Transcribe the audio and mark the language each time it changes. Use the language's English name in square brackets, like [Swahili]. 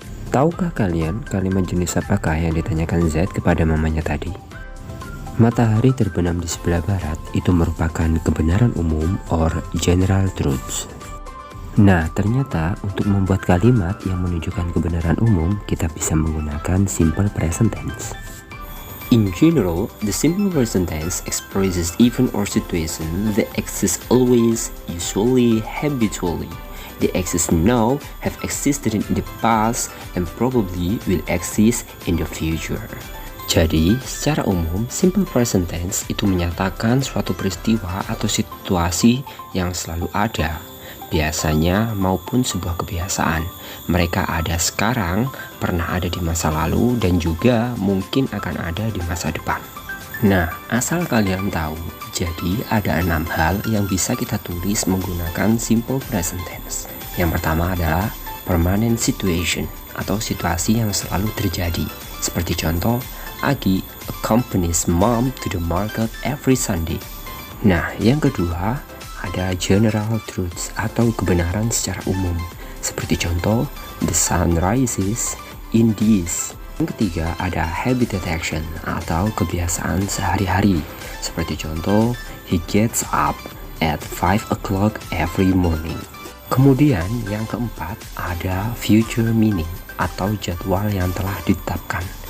[Indonesian] Tahukah kalian kalimat jenis apakah yang ditanyakan Zaid kepada mamanya tadi? Matahari terbenam di sebelah barat itu merupakan kebenaran umum [English] or general truths. [Indonesian] Nah, ternyata untuk membuat kalimat yang menunjukkan kebenaran umum, kita bisa menggunakan simple present tense. [English] In general, the simple present tense expresses event or situation that exist always, usually, habitually. They exist now, have existed in the past, and probably will exist in the future. [Indonesian] Jadi, secara umum, simple present tense itu menyatakan suatu peristiwa atau situasi yang selalu ada, biasanya maupun sebuah kebiasaan. Mereka ada sekarang, pernah ada di masa lalu, dan juga mungkin akan ada di masa depan. Nah, asal kalian tahu, jadi ada 6 hal yang bisa kita tulis menggunakan simple present tense. Yang pertama adalah permanent situation, atau situasi yang selalu terjadi. Seperti contoh, [English] Agi accompanies mom to the market every Sunday. [Indonesian] Nah, yang kedua ada general truths atau kebenaran secara umum. Seperti contoh, [English] the sun rises in this. [Indonesian] Yang ketiga ada habit detection atau kebiasaan sehari-hari. Seperti contoh, [English] he gets up at 5 o'clock every morning. [Indonesian] Kemudian yang keempat ada future meaning atau jadwal yang telah ditetapkan.